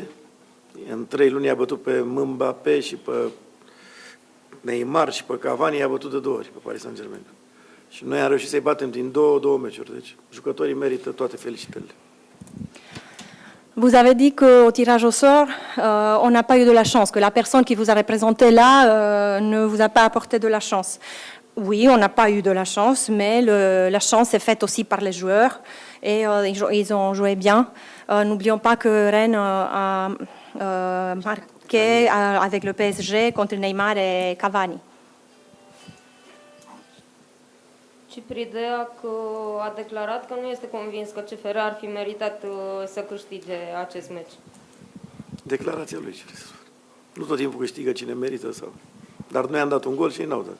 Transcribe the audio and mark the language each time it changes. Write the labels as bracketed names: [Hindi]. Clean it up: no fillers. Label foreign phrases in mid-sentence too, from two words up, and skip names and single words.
[Romanian] În 3 luni a bătut pe Mbappé și pe Neymar și pe Cavani, i-a bătut de 2 ori pe Paris Saint-Germain. Și noi am reușit să-i batem din două meciuri. Deci jucătorii merită toate felicitările. [French] Vous avez dit qu'au tirage au sort, on n'a pas eu de la chance, que la personne qui vous a représenté là ne vous a pas apporté de la chance. Oui, on n'a pas eu de la chance, mais la chance est faite aussi par les joueurs et ils ont joué bien. N'oublions pas que Rennes a marqué avec le PSG contre Neymar et Cavani. [Romanian] Cipridea a declarat că nu este convins că CFR ar fi meritat să câștige acest meci. Declarația lui. Nu tot timpul câștigă cine merită sau. Dar noi am dat un gol și ei n-au dat.